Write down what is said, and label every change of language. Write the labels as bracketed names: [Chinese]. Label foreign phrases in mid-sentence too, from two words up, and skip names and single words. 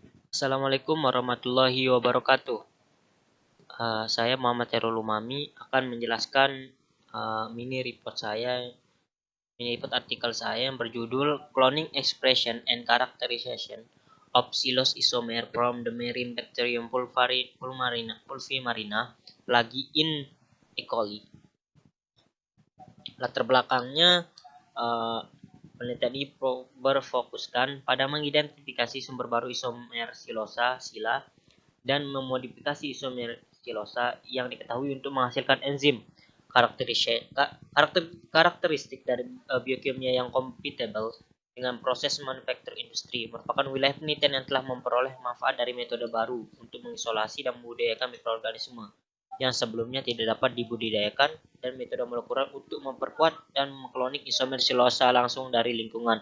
[Indonesian] Assalamualaikum warahmatullahi wabarakatuh. Saya Muhammad Herul Umami akan menjelaskan [English] mini report [Indonesian] artikel saya yang berjudul Cloning Expression and Characterization of Xylose Isomer from the Marine Bacterium pulvimarina plagi in E. coli. Latar belakangnya, uh, penelitian ini berfokuskan pada mengidentifikasi sumber baru isomer silosa (sila) dan memodifikasi isomer silosa yang diketahui untuk menghasilkan enzim. Karakteristik dari biokimia yang compatible dengan proses manufaktur industri merupakan wilayah penelitian yang telah memperoleh manfaat dari metode baru untuk mengisolasi dan membudidayakan mikroorganisme yang sebelumnya tidak dapat dibudidayakan, dan metode molekuler untuk memperkuat dan mengkloning isomer silosa langsung dari lingkungan.